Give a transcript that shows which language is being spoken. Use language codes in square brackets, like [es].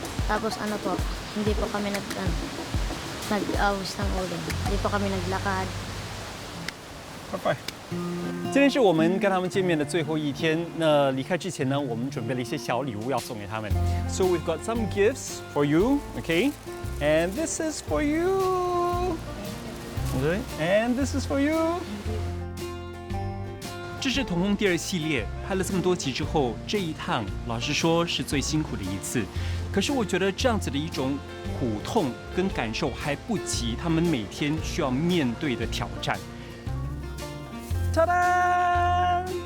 [tl] Tapos po, hindi po kami nag-awis ng uling. Hindi po kami naglakad. [zh] 拜拜。今天是我们跟他们见面的最后一天。那离开之前呢，我们准备了一些小礼物要送给他们。 [en] So we've got some gifts for you, okay? And this is for you. Okay? And this is for you. [zh] 这是童工第2系列，拍了这么多集之后，这一趟老实说是最辛苦的一次。可是我觉得这样子的一种苦痛跟感受还不及他们每天需要面对的挑战。 ta da!